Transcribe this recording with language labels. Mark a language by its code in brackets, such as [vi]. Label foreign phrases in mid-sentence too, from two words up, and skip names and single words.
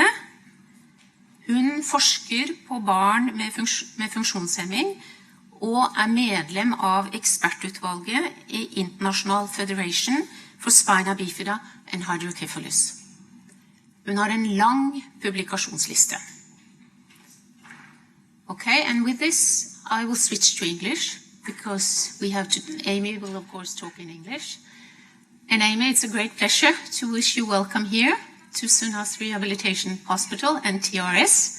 [no] Hun forsker på barn med funksjonshemning og medlem av ekspertutvalget i International Federation for Spina Bifida and Hydrocephalus. Hun har en lang publikasjonsliste. [en] Okay, and with this, I will switch to English, because Amy will of course talk in English. And Amy, it's a great pleasure to wish you welcome here to Sunnaas Rehabilitation Hospital and TRS.